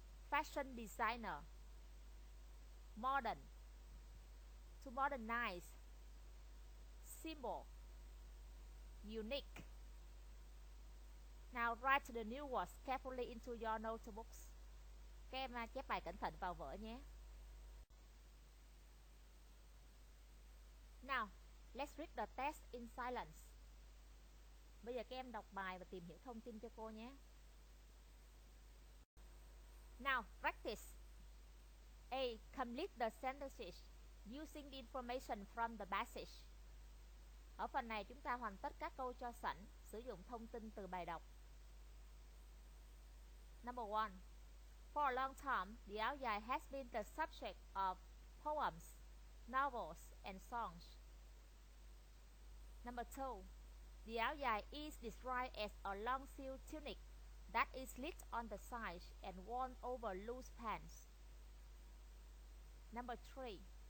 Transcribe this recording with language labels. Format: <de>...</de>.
<en>Fashion designer. Modern, to modernize. Symbol, unique. Now write the new words carefully into your notebooks.</en> <vi>Các em chép bài cẩn thận vào vở nhé.</vi> <en>Now, let's read the text in silence.</en> <vi>Bây giờ các em đọc bài và tìm hiểu thông tin cho cô nhé.</vi> <en>Now, practice. A. Complete the sentences using the information from the passage.</en> <vi>Ở phần này chúng ta hoàn tất các câu cho sẵn, sử dụng thông tin từ bài đọc.</vi> <en>Number 1. For a long time, the áo dài has been the subject of poems, novels, and songs. Number 2. The áo dài is described as a long sleeve tunic that is slit on the sides and worn over loose pants. Number 3.</en>